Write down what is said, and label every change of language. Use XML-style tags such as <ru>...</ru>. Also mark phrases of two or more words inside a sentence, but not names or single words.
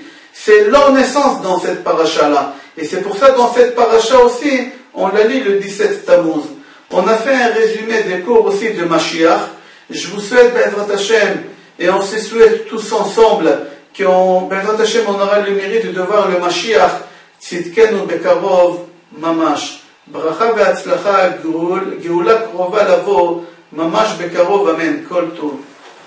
<fr>C'est leur naissance dans cette paracha-là. Et c'est pour ça, dans cette paracha aussi, on l'a lu le 17 Tammuz. On a fait un résumé des cours aussi de Mashiach. Je vous souhaite,</fr> <he>בעזרת השם,</he> <fr>et on se souhaite tous ensemble qu'on,</fr> <he>בעזרת השם,</he> <fr>on aura le mérite de voir le Mashiach,</fr> <he>צדקנו בקרוב ממש. ברכה והצלחה, גאולה קרובה לבוא, ממש בקרוב, אמן. כל טוב.</he>